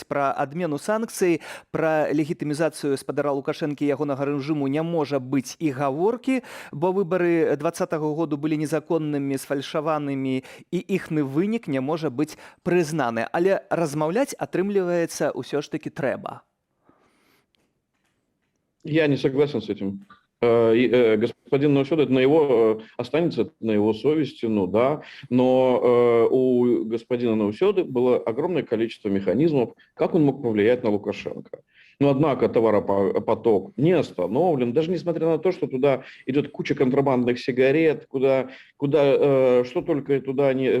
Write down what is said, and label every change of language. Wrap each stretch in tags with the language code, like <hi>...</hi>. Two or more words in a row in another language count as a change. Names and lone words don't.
<be>Пра адмену санкцый, пра легітымізацыю спадара Лукашэнкі і ягонага рэжыму не можа быць і гаворкі, бо выбары 2020 году былі незаконнымі, сфальшаванымі, і іхны вынік не можа быць прызнаны. Але размаўляць, атрымліваецца, ўсё ж таки трэба.</be> <ru>Я не согласен с этим. Господин Науседа, это останется на его совести, ну да, но у господина Науседы было огромное количество механизмов, как он мог повлиять на Лукашенко. Но однако товаропоток не остановлен, даже несмотря на то, что туда идет куча контрабандных сигарет, куда что только туда не...</ru>